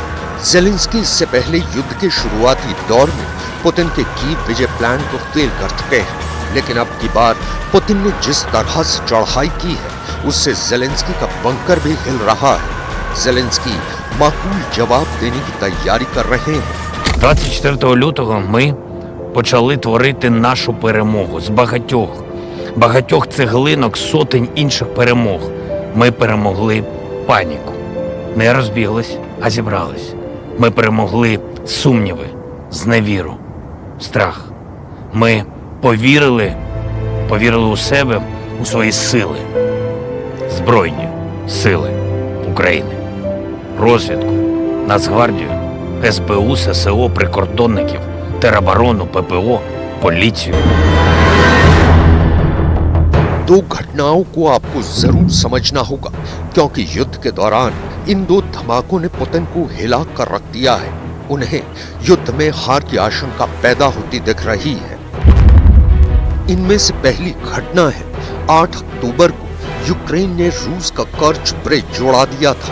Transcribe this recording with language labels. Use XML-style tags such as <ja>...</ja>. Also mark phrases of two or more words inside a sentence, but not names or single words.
<hi>जेलेंस्की इससे पहले युद्ध के शुरुआती दौर में पुतिन के कीव विजय प्लान को फेल कर चुके हैं, लेकिन अब की बार पुतिन ने जिस तरह से चढ़ाई की है उससे जेलेंस्की का बंकर भी हिल रहा है। जेलेंस्की माकूल जवाब देने की तैयारी कर रहे हैं।</hi> <uk>24 лютого ми почали творити нашу перемогу з багатьох цеглинок, сотень інших перемог. Ми перемогли паніку. Не розбіглись, а зібрались. Ми перемогли сумніви, зневіру, страх. Ми повірили у себе, у свої сили. Збройні сили України. Розвідку, Нацгвардію, СБУ, ССО, прикордонників, тероборону, ППО, поліцію.</uk> <hi>दो घटनाओं को आपको जरूर समझना होगा, क्योंकि युद्ध के दौरान इन 2 धमाकों ने पुतिन को हिला कर रख दिया है। उन्हें युद्ध में हार की आशंका पैदा होती दिख रही है। इनमें से पहली घटना है 8 अक्टूबर को यूक्रेन ने रूस का कर्च ब्रिज जोड़ा दिया था।</hi>